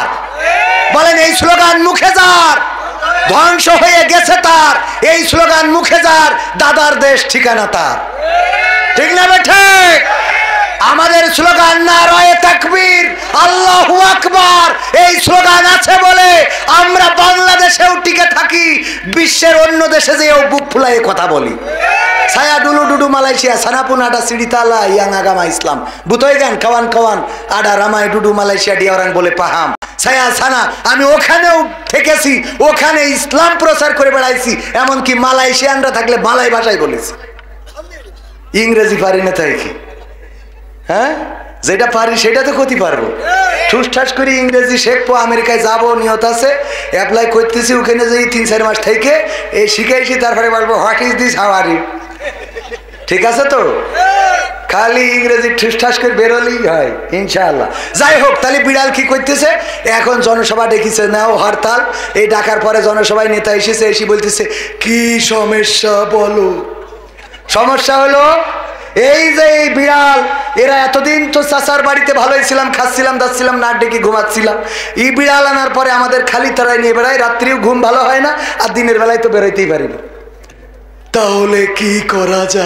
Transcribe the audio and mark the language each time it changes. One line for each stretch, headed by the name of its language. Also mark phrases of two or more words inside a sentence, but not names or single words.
Bangla: বলেন এই স্লোগান মুখে যার ধ্বংস হয়ে গেছে তার, এই স্লোগান মুখে যার দাদার দেশ ঠিকানা তার। ঠিক না বেঠে? আমাদের স্লোগান
Urdu: نعرۂ تکبیر,
Arabic: الله أكبر.
Bangla: এই স্লোগান আছে বলে আমরা বাংলাদেশেও টিকে থাকি, বিশ্বের অন্য দেশে যেও বুক ফুলায়ে কথা বলি।
Malay: saya dulu Malaysia sana pun ada cerita yang agama Islam butoy kan kawan-kawan ada ramai dulu Malaysia dia orang boleh paham saya sana
Bangla: আমি ওখানেও থেকেছি ওখানে ইসলাম প্রচার করে বেড়াইছি এমন কি মালয়েশিয়ানরা থাকলে মালয় ভাষায় বলেছি ইংরেজি পারি না তাই কি হ্যাঁ যেটা পারি সেটা তো করতে পারবো ঠুসঠাস করে ইংরেজি শিখবো আমেরিকায় যাবো নিয়ত আছে অ্যাপ্লাই করতেছি ওখানে যাই 3-4 মাস থেকে এই শিখাইছি তারপরে বলবো
English: what is this how are you
Bangla: ঠিক আছে তো খালি ইংরেজি ঠুসঠাস করে বেরোলেই হয় ইনশাআল্লাহ যাই হোক তাহলে বিড়াল কি করতেছে এখন জনসভা ডেকেছে নাও হরতাল এই ডাকার পরে জনসভায় নেতা এসেছে এসে বলতেছে কি সমস্যা বলো সমস্যা হলো এই যে এই বিড়াল এরা এতদিন তো চাচার বাড়িতে ভালোই ছিলাম খাচ্ছিলাম দাচ্ছিলাম না ডেকে ঘুমাচ্ছিলাম এই বিড়াল আনার পরে আমাদের খালি তারাই নিয়ে বেড়ায় রাত্রিও ঘুম ভালো হয় না আর দিনের বেলায় তো বেরোইতেই পারি না তাহলে কি করা